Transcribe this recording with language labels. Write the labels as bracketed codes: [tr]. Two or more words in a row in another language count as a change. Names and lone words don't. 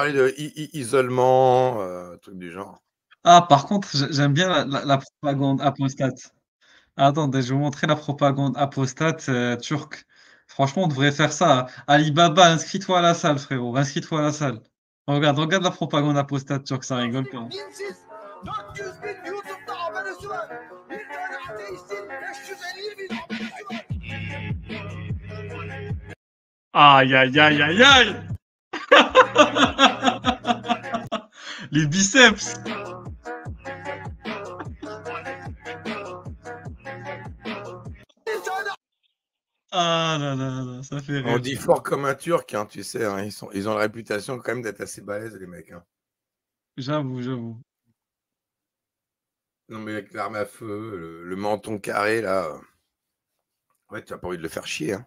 [fr] parlé de isolement, truc du genre. Ah, par contre, j'aime bien la propagande apostate. Attendez, je vais vous montrer la propagande apostate, turque. Franchement, on devrait faire ça. Ali Baba, inscris-toi à la salle, frérot, inscris-toi à la salle. Regarde la propagande apostate turque, ça rigole pas. [tr] Dinsiz 400 bin YouTube'da abonesi var. Bir tane ateistin 550 bin abonesi var. [fr] Aïe, aïe, aïe, aïe, aïe! Les biceps! [tr] Bir tane [fr] Ah là là là, ça fait On rire. dit fort comme un Turc, hein, tu sais, hein, ils ont la réputation quand même d'être assez balèzes les mecs, hein. J'avoue, j'avoue. Non mais avec l'arme à feu, le menton carré là, ouais, tu as pas envie de le faire chier, hein.